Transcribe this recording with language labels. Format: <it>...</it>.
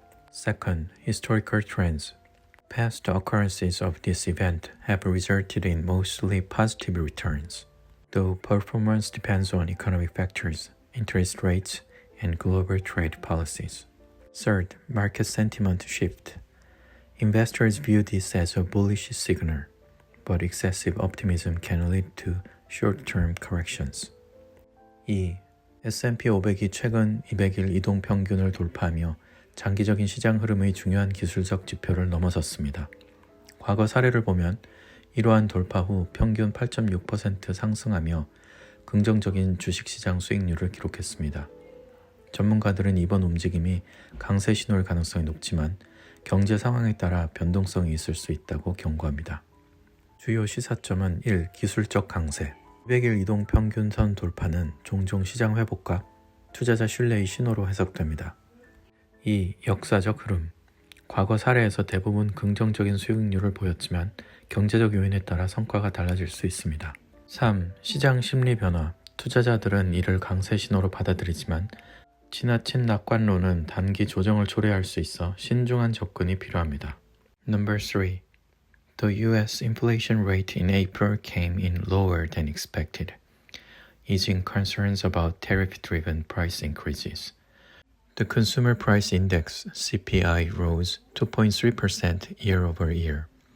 <en>Second, historical trends. Past occurrences of this event have resulted in mostly positive returns, though performance depends on economic factors, interest rates, and global trade policies. Third, market sentiment shift. Investors view this as a bullish signal, but excessive optimism can lead to short-term corrections.</en> <ko>2. S&P 500이 최근 200일 이동 평균을 돌파하며 장기적인 시장 흐름의 중요한 기술적 지표를 넘어섰습니다. 과거 사례를 보면 이러한 돌파 후 평균 8.6% 상승하며 긍정적인 주식시장 수익률을 기록했습니다. 전문가들은 이번 움직임이 강세 신호일 가능성이 높지만 경제 상황에 따라 변동성이 있을 수 있다고 경고합니다. 주요 시사점은 1. 기술적 강세. 200일 이동 평균선 돌파는 종종 시장 회복과 투자자 신뢰의 신호로 해석됩니다. 2. 역사적 흐름. 과거 사례에서 대부분 긍정적인 수익률을 보였지만 경제적 요인에 따라 성과가 달라질 수 있습니다. 3. 시장 심리 변화. 투자자들은 이를 강세 신호로 받아들이지만 지나친 낙관론은 단기 조정을 초래할 수 있어 신중한 접근이 필요합니다.</ko> <en>Number 3. The U.S. inflation rate in April came in lower than expected, easing concerns about tariff-driven price increases. The Consumer Price Index (CPI) rose 2.3% year over year,</en>